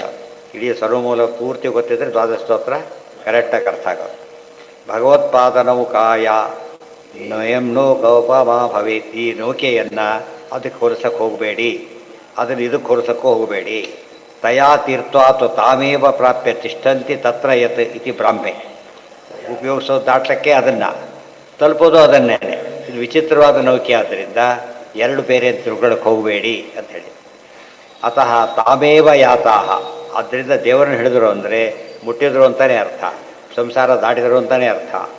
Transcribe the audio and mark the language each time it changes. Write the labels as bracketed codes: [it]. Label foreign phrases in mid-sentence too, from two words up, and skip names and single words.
[kn] ಇಡೀ ಸರ್ವಮೂಲ ಪೂರ್ತಿ ಗೊತ್ತಿದ್ದರೆ ದ್ವಾದಶ ಸ್ತೋತ್ರ ಕರೆಕ್ಟಾಗಿ ಅರ್ಥ ಆಗೋದು. [sa] ಭಗವತ್ಪಾದ ನೌಕಾಯ ನಯಂ ನೌಕೋಪಮಾ ಭವೇತ್. [kn] ಈ ನೌಕೆಯನ್ನು ಅದಕ್ಕೆ ಹೋಲಿಸಕ್ಕೆ ಹೋಗಬೇಡಿ, ಅದನ್ನು ಇದಕ್ಕೆ ಹೋಲಿಸಕ್ಕೂ ಹೋಗಬೇಡಿ. [sa] ತಯಾ ತೀರ್ಥ ಅಥವಾ ತಾಮೇವ ಪ್ರಾಪ್ಯ ತಿಷ್ಠಂತಿ ತತ್ರ ಯತ್ ಇತಿ ಬ್ರಾಹ್ಮೆ. [kn] ಉಪಯೋಗಿಸೋದು ದಾಟ್ಲಿಕ್ಕೆ ಅದನ್ನು, ತಲುಪೋದು ಅದನ್ನೇ. ಇದು ವಿಚಿತ್ರವಾದ ನೌಕೆ ಆದ್ದರಿಂದ ಎರಡು ಬೇರೆ ಅಂತ ತಿಳ್ಕೊಳ್ಳೋಕೆ ಹೋಗಬೇಡಿ ಅಂತ ಹೇಳಿ. [sa] ಅತಃ ತಾಮೇವ ಯಾತಾಹ. [kn] ಆದ್ದರಿಂದ ದೇವರನ್ನು ಹಿಡಿದ್ರು ಅಂದರೆ ಮುಟ್ಟಿದ್ರು ಅಂತಲೇ ಅರ್ಥ, ಸಂಸಾರ ದಾಟಿದರು ಅಂತಲೇ ಅರ್ಥ.